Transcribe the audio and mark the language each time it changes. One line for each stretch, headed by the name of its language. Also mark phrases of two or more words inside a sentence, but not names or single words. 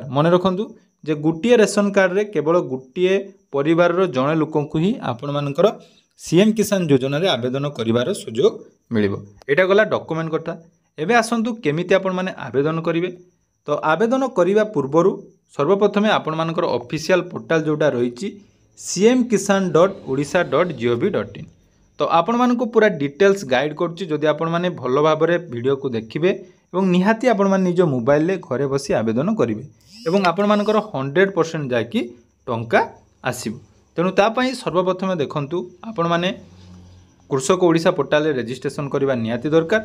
Odia: ମନେ ରଖନ୍ତୁ ଯେ ଗୋଟିଏ ରେସନ କାର୍ଡ ରେ କେବଳ ଗୋଟିଏ ପରିବାର ର ଜଣେ ଲୋକଙ୍କୁ ହିଁ ଆପଣ ମାନଙ୍କର ସିଏମ କିଷାନ ଯୋଜନା ରେ ଆବେଦନ କରିବାର ସୁଯୋଗ ମିଳିବ। ଏଇଟା ଗଲା ଡକ୍ୟୁମେଣ୍ଟ କଥା। ଏବେ ଆସନ୍ତୁ କେମିତି ଆପଣ ମାନେ ଆବେଦନ କରିବେ। ତ ଆବେଦନ କରିବା ପୂର୍ବରୁ ସର୍ବପ୍ରଥମ ଆପଣ ମାନଙ୍କର
English: official portal
Odia: ଯୋଉଟା ରହିଛି cmkisan.odisha.gov.in। ତ ଆପଣ ମାନଙ୍କ ପୂରା
English: details guide
Odia: କରୁଛି ଯଦି ଆପଣ ମାନେ ଭଲ ଭାବରେ ଭିଡିଓ କୁ ଦେଖିବେ ଏବଂ ନିହାତି ଆପଣ ମାନେ ନିଜ ମୋବାଇଲ ରେ ଘରେ ବସି ଆବେଦନ କରିବେ ଏବଂ ଆପଣ ମାନଙ୍କର 100% ଯାକ ଟଙ୍କା ଆସିବ। ତେଣୁ ତା ପାଇଁ ସର୍ବପ୍ରଥମ ଦେଖନ୍ତୁ ଆପଣ ମାନେ କୃଷକ ଓଡ଼ିଶା ପୋର୍ଟାଲ ରେ ରେଜିଷ୍ଟ୍ରେସନ କରିବା ନିହାତି ଦରକାର।